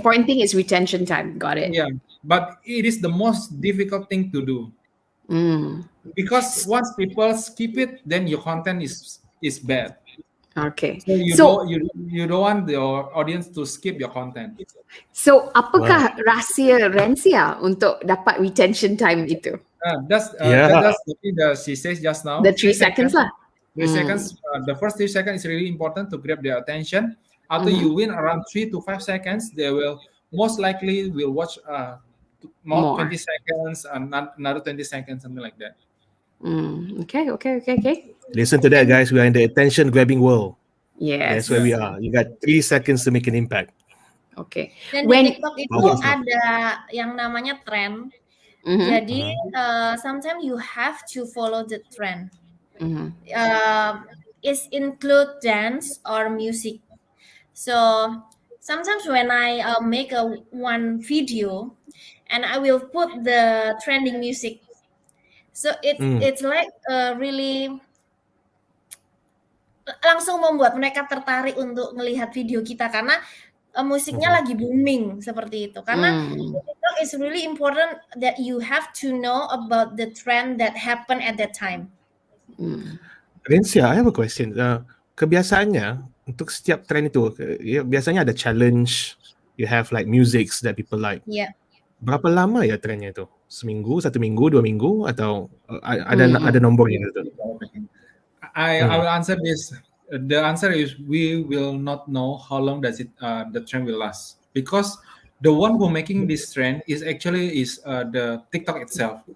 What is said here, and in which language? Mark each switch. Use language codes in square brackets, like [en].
[en] important thing is retention time. Got it. yeah, but it is the most difficult thing to do, Mm. because once people skip it, then your content is bad. Okay. So So you don't want your audience to skip your content. Wow. [ms] apakah rahsia Rensia untuk dapat retention time itu? [en] Yeah. That's the thing that she says just now. The 3 seconds lah. 3 seconds. The first 3 seconds is really important to grab their attention. After Mhm. you win around 3 to 5 seconds, they will most likely will watch more More. 20 seconds and another 20 seconds, something like that. Okay. Listen to that, guys. We are in the attention grabbing world. Yes. That's where we are. You got 3 seconds to make an impact. Okay. [id] Dan [en] When [id] di TikTok itu [en] Powerful. [id] ada yang namanya trend. Mhm. Jadi [en] sometimes you have to follow the trend. Mhm. It include dance or music. So sometimes when I make one video, and I will put the trending music. So it's like really [id] langsung membuat mereka tertarik untuk melihat video kita karena musiknya lagi booming seperti itu. Karena [en] TikTok is really important that you have to know about the trend that happen at that time. Rensia, I have a question. [ms] Kebiasaannya untuk setiap trend itu, biasanya ada challenge. [en] You have like musics that people like. Yeah. [ms] Berapa lama ya trendnya itu? Seminggu, 1 minggu, 2 minggu, atau ada nombornya gitu? [en] I will answer this. The answer is we will not know how long does it the trend will last, because the one who making this trend is the TikTok itself.